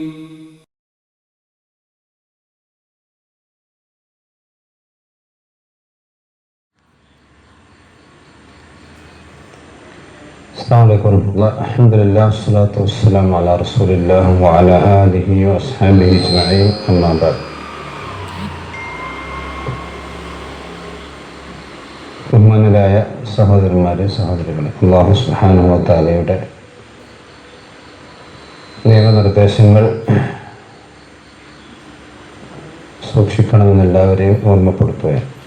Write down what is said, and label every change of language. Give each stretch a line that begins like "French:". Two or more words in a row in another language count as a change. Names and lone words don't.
Arabic: السلام عليكم ورحمة الله. الحمد لله والصلاة والسلام على رسول الله وعلى آله وأصحابه أجمعين. أما بعد.
Malayalam: ബഹുമാനരായ സഹോദരന്മാരെ സഹോദരികളെ, അല്ലാഹു
Arabic: سبحانه وتعالى
Malayalam: നിയമനിർദ്ദേശങ്ങൾ സൂക്ഷിക്കണമെന്ന് എല്ലാവരെയും ഓർമ്മപ്പെടുത്തുകയാണ്.